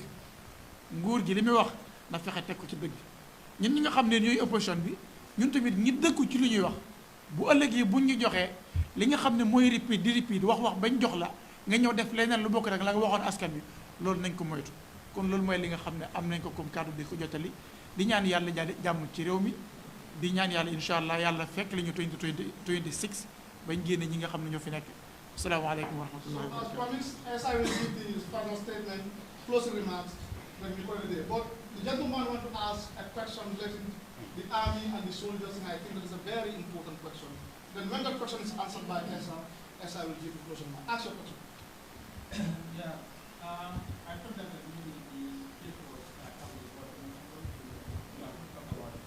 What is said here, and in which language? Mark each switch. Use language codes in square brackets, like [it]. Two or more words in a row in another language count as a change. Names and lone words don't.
[wo] nguur gi li muy wax na fexe teg ko ci dëgg ñun ñi nga xam ne ñooy opposition bi ñun tamit ñi dëkku ci li ñuy wax bu ëllëgee buñ ñu joxee li nga xam ne mooy repeat wax bañ jox la nga ñëw def leneen lu bokk rek la nga waxoon askan bi loolu nañ ko moytu kon loolu mooy li nga xam ne am nañ ko comme kàddu di ko jottali di ñaan yàlla jàmm ci réew mi di ñaan yàlla [ar] إن شاء الله [wo] yàlla fekk li ñu 2026 bañ génne ñi nga xam ne ñoo fi nekk [ar] السلام عليكم ورحمة الله وبركاته. [en] As promised, as I will give the final statement, closing remarks, when we call it a day. But the gentleman want to ask a question related to the army and the soldiers, and I think that is a very important question. Then when that question is answered by Esa will give the closing remarks. Ask your question. Yeah, I thought that the case was covered, but I'm going to talk about it.